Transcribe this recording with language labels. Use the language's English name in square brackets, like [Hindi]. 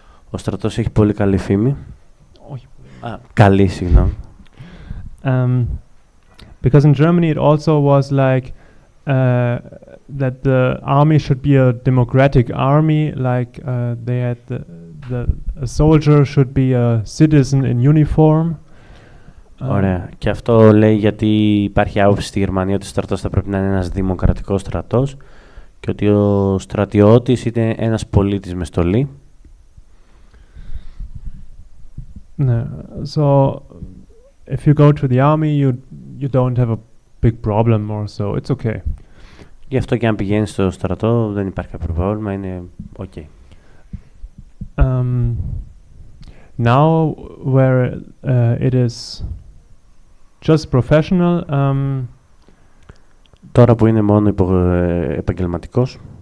[Greek] Ο στρατός έχει πολύ καλή φήμη. Καλή, συγγνώμη. [English] Because in Germany it also was like that the army should be a democratic army, like they had a soldier should be a citizen in uniform. [Greek] Ωραία. Και αυτό λέει γιατί υπάρχει άποψη στη Γερμανία ότι ο στρατός θα πρέπει να είναι ένας δημοκρατικός στρατός και ότι ο στρατιώτης είναι ένας πολίτης με στολή. [English] So if you go to the army, you don't have a big problem or so. It's okay. [Greek] Γι' αυτό και αν πηγαίνεις στο στρατό δεν υπάρχει κάποιο πρόβλημα, είναι ok. [English] Now where it is just professional, [Greek] τώρα που είναι μόνο επαγγελματικός,